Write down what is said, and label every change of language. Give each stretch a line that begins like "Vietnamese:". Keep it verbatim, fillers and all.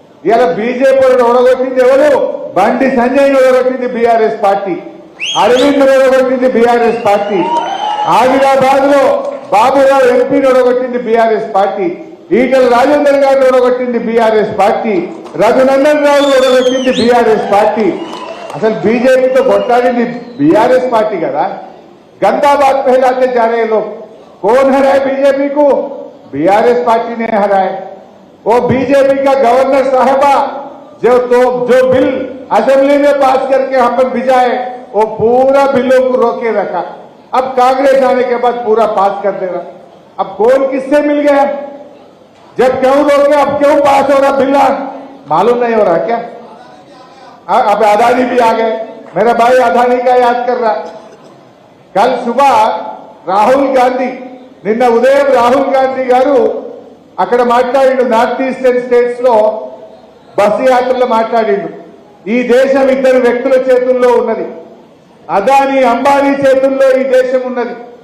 Telugu: ఇలా బీజేపీలను ఓడగొట్టింది ఎవరు? బండి సంజయ్ ఓడగొట్టింది బీఆర్ఎస్ పార్టీ, అరవింద్ ఓడగొట్టింది బీఆర్ఎస్ పార్టీ, ఆదిలాబాద్ లో బాబురావు ఎంపీని ఓడగొట్టింది బీఆర్ఎస్ పార్టీ, ఈటల రాజేందర్ గారిని ఓడగొట్టింది బీఆర్ఎస్ పార్టీ, రఘునందన్ రావు ఓడగొట్టింది బీఆర్ఎస్ పార్టీ. అసలు బీజేపీతో కొట్లాడింది బీఆర్ఎస్ పార్టీ కదా.
Hindi: గందాబాద్ పహలాతే జారే లో కోన్ హరాయ్ బీజేపీ కు? बीआरएस पार्टी ने हराए. वो बीजेपी का गवर्नर साहबा जो तो जो बिल असेंबली में पास करके हम पर भिजाए, वो पूरा बिलों को रोके रखा. अब कांग्रेस आने के बाद पूरा पास कर दे रहा. अब कौन किससे मिल गया? जब क्यों रोके, अब क्यों पास हो रहा बिल? मालूम नहीं हो रहा क्या? आ, अब अदानी भी आ गए. मेरा भाई अदानी का याद कर रहा. कल सुबह राहुल गांधी,
Telugu: నిన్న ఉదయం రాహుల్ గాంధీ గారు అక్కడ మాట్లాడిండు, నార్త్ ఈస్టర్న్ స్టేట్స్ లో బస్సు యాత్రలో మాట్లాడిండు. ఈ దేశం ఇద్దరు వ్యక్తుల చేతుల్లో ఉన్నది, అదానీ అంబానీ చేతుల్లో ఈ దేశం ఉన్నది.